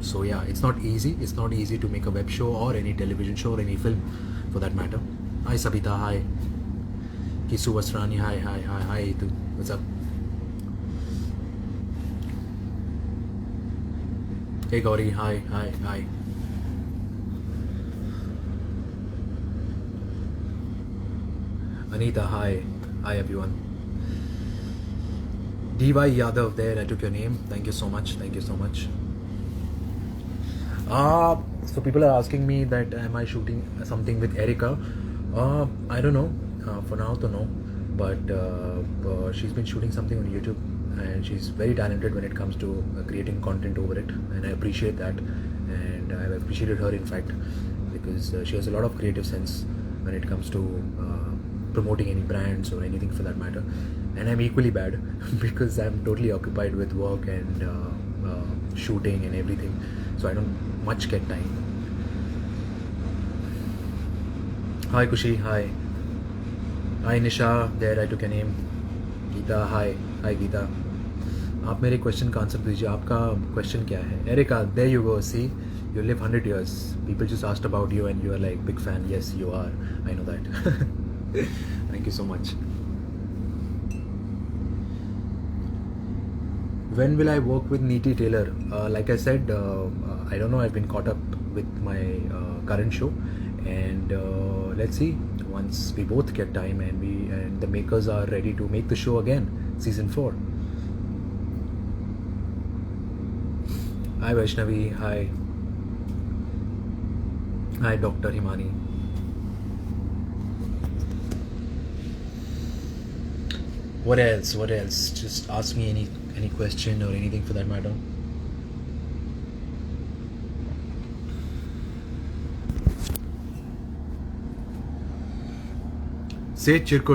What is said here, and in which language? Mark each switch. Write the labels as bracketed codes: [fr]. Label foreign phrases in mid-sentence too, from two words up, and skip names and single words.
[en] So yeah, it's not easy to make a web show or any television show or any film for that matter. Hi Sabita, hi Kisu Wasrani, hi Itu. What's up? Hey Gauri, hi. Anita, hi everyone. DY Yadav, there I took your name. Thank you so much. So people are asking me that am I shooting something with Erica? I don't know. For now to know, but she's been shooting something on YouTube, and she's very talented when it comes to creating content over it, and I appreciate that, and I've appreciated her in fact, because she has a lot of creative sense when it comes to promoting any brands or anything for that matter. And I'm equally bad because I'm totally occupied with work and shooting and everything, so I don't much get time. Hi Kushi, hi Nisha, there I took a name. Geeta, hi Geeta. [hi] आप मेरे [en] question [hi] का [en] answer [hi] दीजिए. आपका [en] question [hi] क्या है? [en] Erica, there you go. See, you live 100 years. People just asked about you and you are like big fan. Yes, you are. I know that. Thank you so much. When will I work with Neeti Taylor? Like I said, I don't know. I've been caught up with my current show, and let's see. Once we both get time and the makers are ready to make the show again, season 4. Hi Vaishnavi, hi Dr. Himani. What else? Just ask me any question or anything for that matter. Say Chirkut.